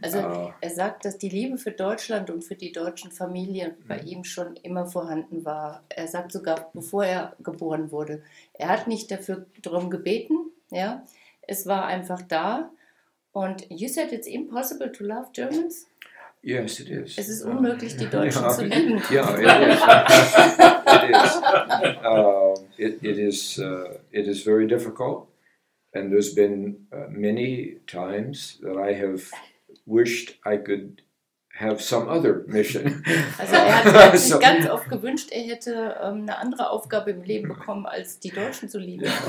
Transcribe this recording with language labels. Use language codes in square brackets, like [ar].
[de] Also sagt, dass die Liebe für Deutschland und für die deutschen Familien bei ihm schon immer vorhanden war. Er sagt sogar, bevor er geboren wurde. Er hat nicht darum gebeten. Ja, es war einfach da. [en] Und you said it's impossible to love Germans? Yes, it is. [de] Es ist unmöglich, die Deutschen zu lieben. [en] Yeah, it is. It is very difficult, and there's been many times that I have wished I could have some other mission. [de] Also er hat sich ganz oft gewünscht, er hätte eine andere Aufgabe im Leben bekommen, als die Deutschen zu lieben.